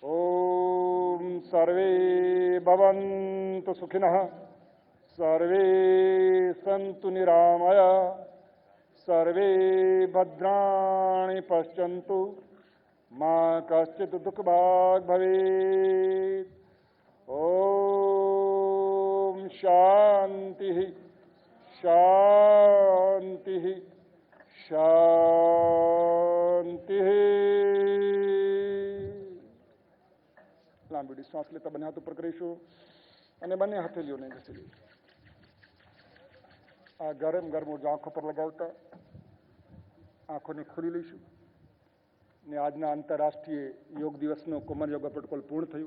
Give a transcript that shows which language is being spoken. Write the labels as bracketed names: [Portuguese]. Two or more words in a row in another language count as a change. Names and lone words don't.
[Sanskrit] ओम सर्वे भवन्तु सुखिनः, सर्वे सन्तु निरामया, सर्वे भद्राणि पश्यन्तु, मा कश्चित् दुःखभाग् भवेत्। ओम शांति शांति शांति। [Gujarati] લાંબી શ્વાસ લેતા બંને હાથ ઉપર કરીશું અને બંને હથેળીઓને ઘસી. આ ગરમ ગરમ ઉર્જા આંખો પર લગાવતા આંખોને ખોલી લઈશું. ને આજના આંતરરાષ્ટ્રીય યોગ દિવસનો [English] common yoga protocol [Gujarati] પૂર્ણ થયું.